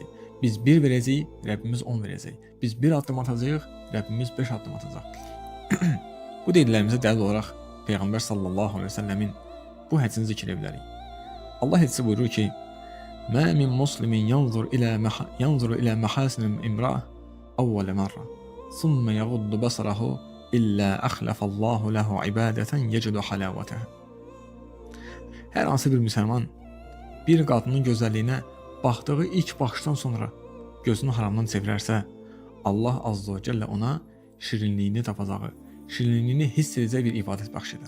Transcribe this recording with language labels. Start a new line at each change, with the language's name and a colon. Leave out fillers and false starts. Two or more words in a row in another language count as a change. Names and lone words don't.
Azerbaijani: Biz 1 verəcəyik, Rəbbimiz 10 verəcək. Biz 1 addım atacağıq, Rəbbimiz 5 addım atacaq. Bu dediklərimizə dəlil olaraq Peyğəmbər
Arabic: صلى الله عليه وسلم
Azerbaijani: bu hədisini zikr edə bilərik. Allah hədisi buyurur ki:
Arabic: "ما من مسلم ينظر إلى محاسن امرأة أول مرة ثم يغض بصره إلا أخلف الله له عبادة يجد حلاوتها."
Azerbaijani: Hər hansı bir müsəlman bir qadının gözəlliyinə baxdığı ilk baxışdan sonra gözünü haramdan çevirərsə, Allah
Arabic: عز وجل
Azerbaijani: ona şirinliyini tapacağı, şirinliyini hiss edəcək bir ibadət bəxş edər.